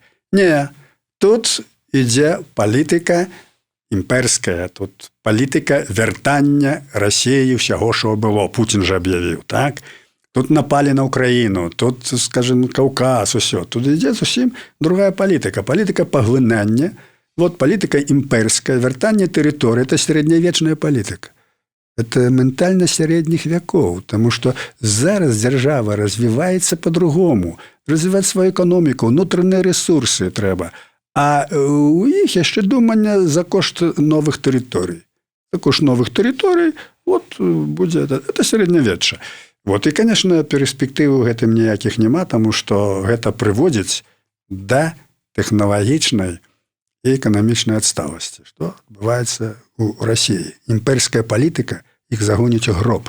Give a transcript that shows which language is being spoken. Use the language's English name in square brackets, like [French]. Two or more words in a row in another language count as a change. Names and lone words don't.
[Belarusian] Не, тут ідзе палітыка імперская, тут палітыка вяртання Расіі ўсяго, што было. Путін жа аб'явіў, так? Тут напалі на Украіну, тут, скажем, Каўказ, усё. Тут ідзе зусім другая палітыка. Палітыка паглынання, вот палітыка імперская, вяртанне тэрыторыі, это сярэднявечная палітыка. [Russian] Это ментальность средних веков, потому что зараз держава развивается по-другому. Развивать свою экономику, внутренние ресурсы треба. А у них еще думание [Belarusian] за кошт [Russian] новых территорий. [Belarusian] За кошт [Russian] новых территорий, вот будет это средневече. Вот, и, конечно, перспективы в этом никаких нема, потому что это приводит до технологичной и экономичной отсталости, что отбывается у России. Имперская политика их загонит в гроб.